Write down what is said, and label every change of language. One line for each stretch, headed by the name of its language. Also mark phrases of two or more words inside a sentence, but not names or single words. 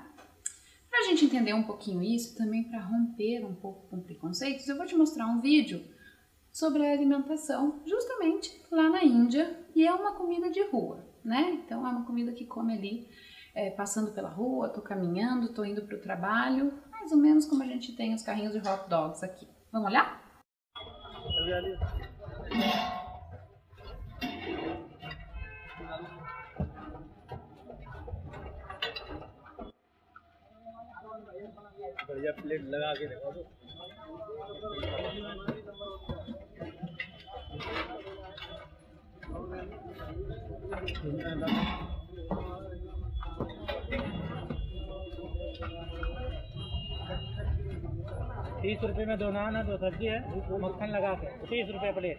Portuguese: Para a gente entender um pouquinho isso, também para romper um pouco com preconceitos, eu vou te mostrar um vídeo sobre a alimentação justamente lá na Índia e é uma comida de rua, né? Então é uma comida que come ali passando pela rua, tô caminhando, tô indo para o trabalho, mais ou menos como a gente tem os carrinhos de
English: hot dogs
Portuguese: aqui. Vamos olhar?
Hindi: बढ़िया प्लेट लगा के रखा दो। 30 रुपए में 2 नान है 2 सब्जी है मक्खन लगा के 30 रुपए प्लेट।